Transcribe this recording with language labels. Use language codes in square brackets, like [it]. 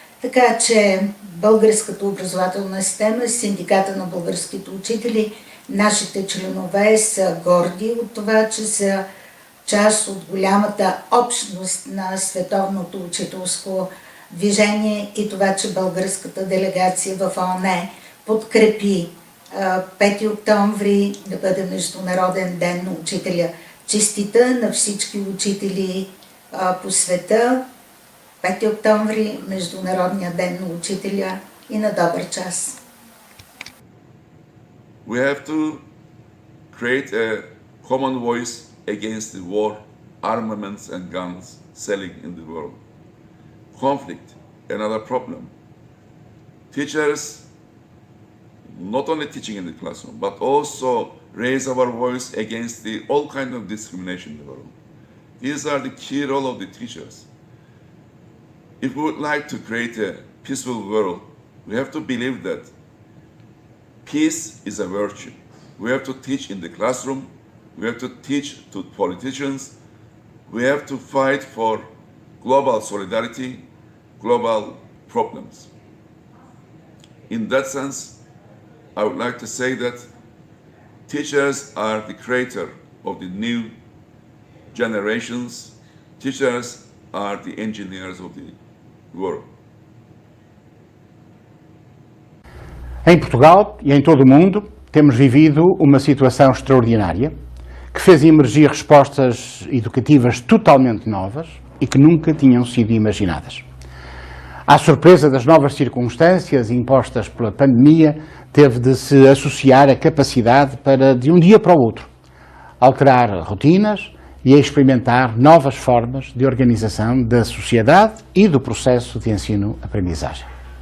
[bg] Така че българската образователна система, Синдиката на българските учители, нашите членове са горди от това, че са част от голямата общност на световното учителско движение и това, че българската делегация в ООН подкрепи 5 октомври да бъде Международен ден на учителя. Честита на всички учители по света. 5 октомври, Международния ден на учителя и на добър час. [en] We have to create a common voice against the war, armaments and guns selling in the world. Conflict, another problem. Teachers, not only teaching in the classroom, but also raise our voice against all kinds of discrimination in the world. These are the key role of the teachers. If we would like to create a peaceful world, we have to believe that peace is a virtue. We have to teach in the classroom, we have to teach to politicians, we have to fight for global solidarity, global problems. In that sense, I would like to say that teachers are the creator of the new generations. Teachers are the engineers of the world. [pt] Em Portugal e em todo o mundo, temos vivido uma situação extraordinária que fez emergir respostas educativas totalmente novas e que nunca tinham sido imaginadas. À surpresa das novas circunstâncias impostas pela pandemia, teve de se associar a capacidade para, de um dia para o outro, alterar rotinas e experimentar novas formas de organização da sociedade e do processo de ensino-aprendizagem.